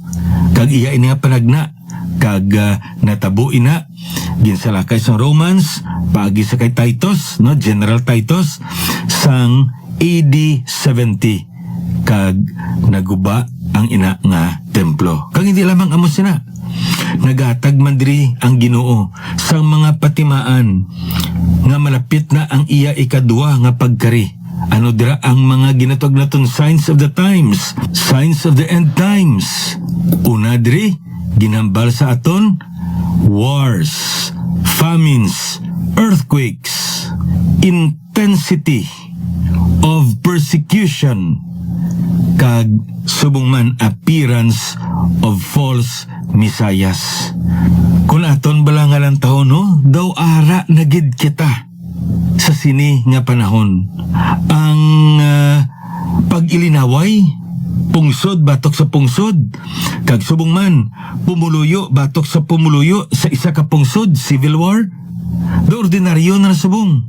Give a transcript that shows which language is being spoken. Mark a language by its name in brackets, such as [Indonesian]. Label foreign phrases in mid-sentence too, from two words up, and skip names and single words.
[Hiligaynon] Kag iya ini nga panagna kag natabo ina ginsalakay sa Romans paagi sa kay Titus, no, General Titus sang AD 70 kag naguba ang ina nga templo. Kag hindi lamang amo sina, nagatag man diri ang Ginoo sang mga patimaan nga malapit na ang iya ikadua nga pagkari. Ano dira ang mga ginatog naton [English] signs of the times, signs of the end times. [Hiligaynon] Una diri ginambal sa aton [English] wars, famines, earthquakes, intensity of persecution, [Hiligaynon] kag subong man [English] appearance of false messiahs. [Hiligaynon] Kung aton balangalan taon, no, daw ara na gid kita sa sini nga panahon. Ang pag-ilinaway, pungsod batok sa pungsod, kag subong man pumuluyo batok sa pumuluyo sa isa ka pungsod, [English] civil war, [Hiligaynon] do ordinaryo na subong.